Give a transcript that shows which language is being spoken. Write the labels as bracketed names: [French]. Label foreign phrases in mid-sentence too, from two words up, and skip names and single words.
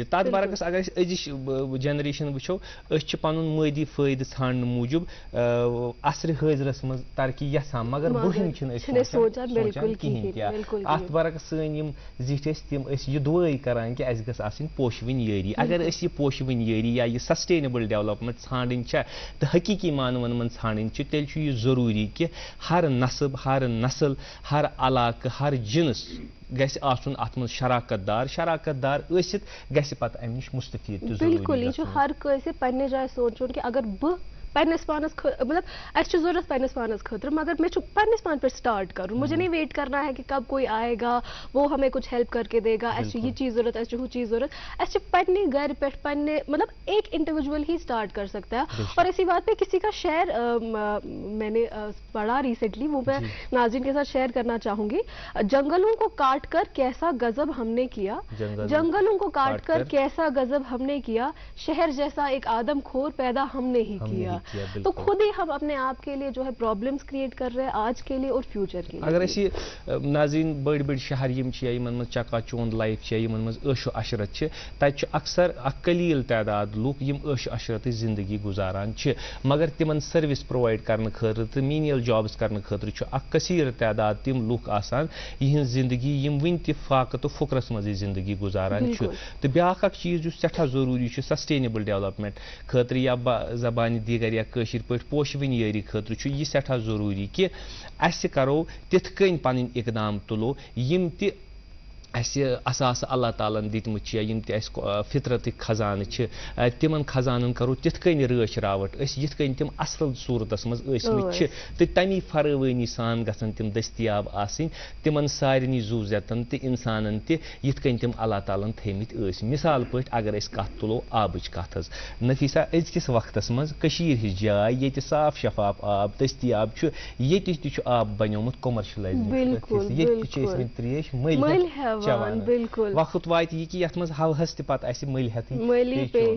[Kashmiri] تتھ برعکس اگر أسۍ أزِچ جنریشن وٕچھو أسۍ چھِ پنُن مٲدی فٲیدٕ ژھانڈنہٕ موٗجوٗب عصرِ حٲضرس منٛز ترقی یژھان مگر برٛونٛہِم چھِنہٕ أسۍ سونٛچان کِہینۍ تہِ. اتھ برعکس سٲنۍ یِم زِٹھۍ ٲسۍ تِم ٲسۍ یہِ دُعٲے کران کہِ اسہِ گٔژھ آسٕنۍ پوشوٕنۍ یٲری. اگر أسۍ یہِ پوشوٕنۍ یٲری یا یہِ [English] sustainable development [Kashmiri] ژھانڈٕنۍ چھےٚ تہٕ حقیٖقی معنون منٛز ژھانڈٕنۍ چھِ تیٚلہِ چھُ یہِ ضروٗری کہِ ہر نسب ہر نسل ہر علاقہٕ ہر جنس گژھِ آسُن اتھ منٛز شراکت دار ٲسِتھ گژھِ پتہٕ امہِ نِش مستفید تہِ. بالکل یہ ہر کٲنٛسہِ پننہِ جایہِ سونچُن کہ اگر بہٕ پنس پانس مطلب اسہِ ضرورت پنس پانس خاطر مگر مےٚ چھُ پنس پان پہ سٹارٹ کرُن. [Urdu] مجھے نہیں ویٹ کرنا ہے کہ کب کوئی آئے گا وہ ہمیں کچھ ہیلپ کر کے دے گا. اسہِ چھُ یہ چیز ضرورت اسہِ چھُ ہُہ چیز ضرورت. [Kashmiri] اسہِ چھِ پننہِ گھر پہ پننہِ [Urdu] مطلب ایک انڈیویجول ہی اسٹارٹ کر سکتا ہے. اور اسی بات پہ کسی کا شیئر میں نے پڑھا ریسنٹلی, وہ میں ناظرین کے ساتھ شیئر کرنا چاہوں گی. جنگلوں کو کاٹ کر کیسا غضب ہم نے کیا, جنگلوں کو کاٹ کر کیسا غضب ہم نے کیا, شہر جیسا ایک آدم خور پیدا ہم نے ہی کیا. کیا تو خود ہی ہم اپنے آپ کے لیے جو ہے [English] problems create [Urdu] کر رہے ہیں آج کے لیے اور فیوچر کے لیے. [Kashmiri] اگر اسی ناظرین بڑی بڑی شہر یم چھ یمن مز چکا چوند لائف چھ یمن مز عیش و عشرت چھ تت اکثر اک قلیل تعداد لوک یم عیش و عشرت زندگی گزاران چھ مگر تمن [English] service provide [Kashmiri] کرنے خاطر تو [English] manual jobs [Kashmiri] کرنے خاطر چھ اک کثیر تعداد تم لوک آسان یہن زندگی یم ون تہ فاقہ تو فقرس مز زندگی گزاران چھ تو بیاکھ اک چیز جو سٹھا ضروری چھ [English] sustainable development [Kashmiri] خاطر یا زبان دیگر یا کشیر پٲٹھۍ پوشوٕنۍ یٲری خاطر چھ یہ سٹھا ضروری کہ اس کرو تتھ کن پن اقدام تلو یم تہ اساس اللہ تعالیٰ دتمت یم تہ فطرت خزانہ تمن خزانن کرو تتھ کن رٲچھ راوٹ یتھ کن تم اصل صورتس مز ٲسمٕتۍ تو تمی فراوانی سان گژھن تم دستیاب آسن تمن سارنی زو زیتن تہ انسانن تہ یتھ کن تم اللہ تعالیٰ تھٲمٕتۍ ٲسۍ مثال پٲٹھۍ اگر أسۍ کتھ تُلو آبٕچ کتھ حظ نفیسہ أزکِس وقتس مز کٔشیٖر ہِش جاے ییٚتہِ صاف شفاف آب دستیاب چھُ ییٚتہِ تہِ چھُ آب بنیومُت کومرشلایزیشن ییٚتہِ تہِ چھِ ٲسمٕتۍ تریش مٔلۍ چوان وقت واتہِ یہِ کہِ یتھ منٛز ہوہس تہِ پتہٕ اسہِ مٔلۍ ہیٚتھٕے